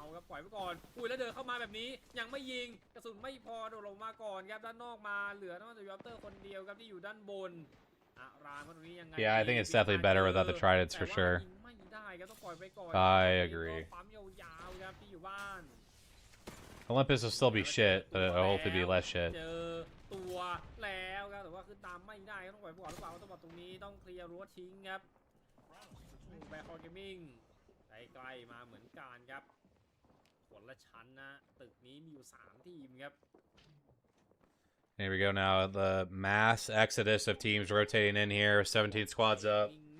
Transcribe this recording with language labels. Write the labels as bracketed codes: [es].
[th] ปล่อยไว้ก่อนอุ้ยแล้วเดินเข้ามาแบบนี้ยังไม่ยิงกระสุนไม่พอโดดลงมาก่อนครับด้านนอกมาเหลือน้องยูอัปเตอร์คนเดียวครับที่อยู่ด้านบนรามตรงนี้ยังไง [en] Yeah, I think it's definitely better without the tridents for sure. [th] ไม่ได้ครับต้องปล่อยไว้ก่อน [en] I agree. [th] ปั๊มยาวๆครับที่อยู่บ้าน [en] Olympus will still be shit, but it'll hopefully be less shit. [th] เจอตัวแล้วครับแต่ว่าคือตามไม่ได้ต้องปล่อยก่อนหรือเปล่าต้องบอกตรงนี้ต้องเคลียร์รั้วทิ้งครับแบคคอร์เกมมิ่งใกล้ๆมาเหมือนกันครับคนละชั้นนะตึกนี้มีอยู่3ทีมครับ [en] Here we go now. The mass exodus of teams rotating in here. 17 squads up.